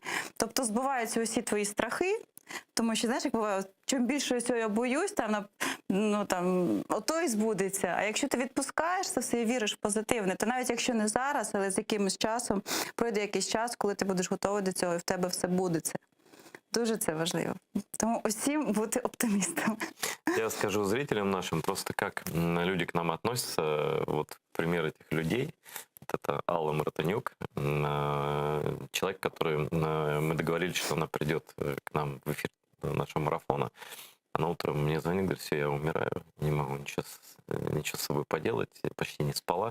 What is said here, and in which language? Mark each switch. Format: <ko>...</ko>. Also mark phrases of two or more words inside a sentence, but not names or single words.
<uk>Тобто збиваються усі твої страхи. Тому що, знаєш, як буває, чим більше цього я боюсь, ото і збудеться. А якщо ти відпускаєш це все і віриш в позитивне, то навіть якщо не зараз, але з якимось часом, пройде якийсь час, коли ти будеш готовий до цього, і в тебе все будеться. Дуже це важливо. Тому усім бути оптимістами.</uk> <ru>Я скажу зрителям нашим просто, как люди к нам относятся. Вот пример этих людей. Это Алла Мартынюк, человек, который мы договорились, что она придет к нам в эфир нашего марафона. Она утром мне звонит, говорит: все, я умираю, не могу ничего с собой поделать, почти не спала.</ru>